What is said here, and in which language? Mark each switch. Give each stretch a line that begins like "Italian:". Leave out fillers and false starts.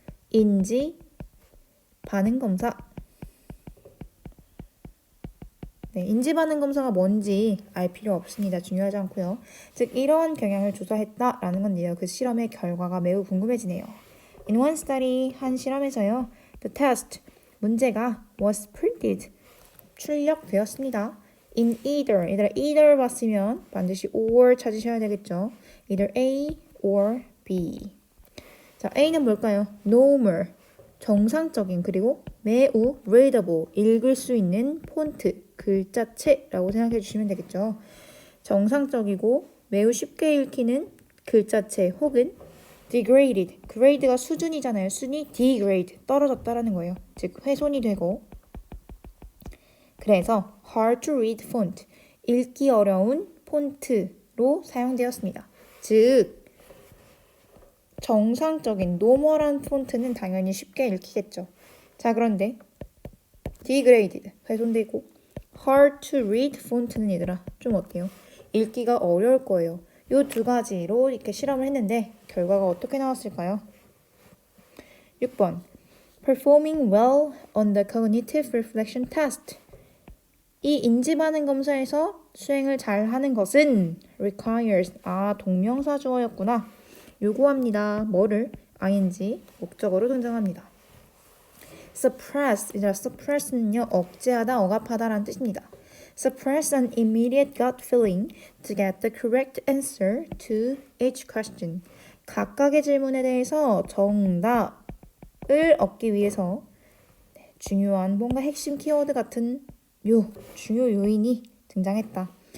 Korean: 인지, 반응검사. 네, 인지 반응검사가 뭔지 알 필요 없습니다. 중요하지 않고요. 즉, 이러한 경향을 조사했다라는 건데요. 그 실험의 결과가 매우 궁금해지네요.
English: In one study,
Korean: 한 실험에서요.
English: The test,
Korean: 문제가
English: was printed,
Korean: 출력되었습니다. In either, 얘들아 either 봤으면 반드시 or 찾으셔야 되겠죠.
English: Either A or B.
Korean: 자, A는 뭘까요? normal, 정상적인, 그리고 매우 readable, 읽을 수 있는 폰트, 글자체라고 생각해 주시면 되겠죠. 정상적이고 매우 쉽게 읽히는 글자체 혹은 degraded, grade가 수준이잖아요. 순위 degrade, 떨어졌다라는 거예요. 즉 훼손이 되고 그래서
English: hard to read font,
Korean: 읽기 어려운 폰트로 사용되었습니다. 즉 정상적인 노멀한 폰트는 당연히 쉽게 읽히겠죠. 자 그런데 degraded, 훼손되고
English: hard to read
Korean: 폰트는 얘들아 좀 어때요? 읽기가 어려울 거예요. 이 두 가지로 이렇게 실험을 했는데 결과가 어떻게 나왔을까요?
English: 6번 Performing well on the cognitive reflection test.
Korean: 이 인지반응 검사에서 수행을 잘 하는 것은 requires, 동명사 주어였구나. 요구합니다. 뭐를? ing, 목적어로 등장합니다. suppress는요, 억제하다, 억압하다라는 뜻입니다.
English: Suppress an immediate gut feeling to get the correct answer to each question.
Korean: 각각의 질문에 대해서 정답을 얻기 위해서 중요한 뭔가 핵심 키워드 같은 중요 요인이 등장했다.